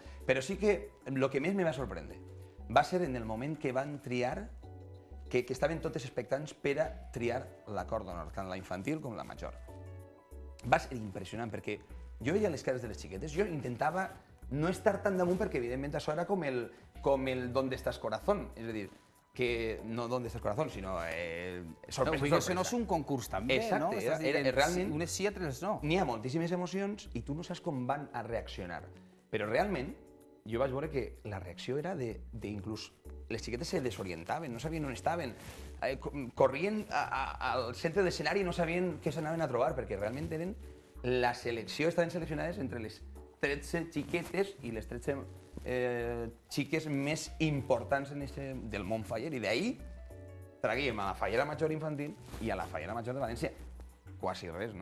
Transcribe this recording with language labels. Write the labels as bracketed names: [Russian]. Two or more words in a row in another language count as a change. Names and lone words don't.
[Catalan] Però sí que el que més me va sorprendre va ser en el moment que van triar, que estaven totes expectants per a triar l'acord d'honor, tant la infantil com la major. Va ser impressionant, perquè jo veia les cares de les xiquetes, jo intentava no estar tan damunt, perquè evidentment això era com el ¿Dónde estás corazón? És a dir, que no ¿Dónde estás corazón?, sinó sorpresa, sorpresa. Això no és un concurs també, no? Exacte, realment unes sí, altres no. N'hi ha moltíssimes emocions i tu no saps com van a reaccionar. Però realment jo vaig veure que la reacció era inclús les xiquetes se desorientaven, no sabien on estaven, corrien al centre de l'escenari i no sabien què s'anaven a trobar, perquè realment eren la selecció, estaven seleccionades entre les 13 xiquetes i les 13 xiques més importants del món faller, i d'ahir traguíem a la fallera major infantil i a la fallera major de València quasi res, no?